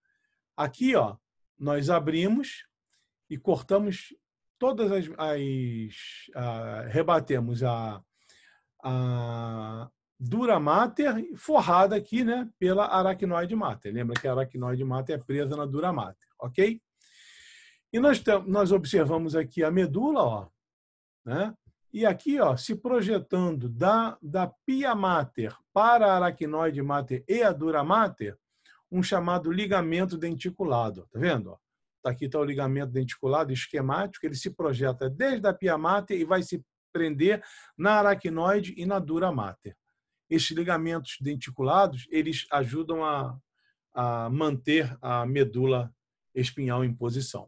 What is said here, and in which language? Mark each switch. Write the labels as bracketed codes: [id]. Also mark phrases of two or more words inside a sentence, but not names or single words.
[pt] Aqui, ó, nós abrimos e cortamos todas rebatemos a dura mater forrada aqui, né, pela aracnoide mater. Lembra que a aracnoide mater é presa na dura mater, ok? E nós observamos aqui a medula, ó, né? E aqui, ó, se projetando da pia mater para a aracnoide mater e a dura mater, um chamado ligamento denticulado, tá vendo? Aqui está o ligamento denticulado esquemático, ele se projeta desde a pia mater e vai se prender na aracnoide e na dura mater. Esses ligamentos denticulados, eles ajudam a manter a medula espinhal em posição.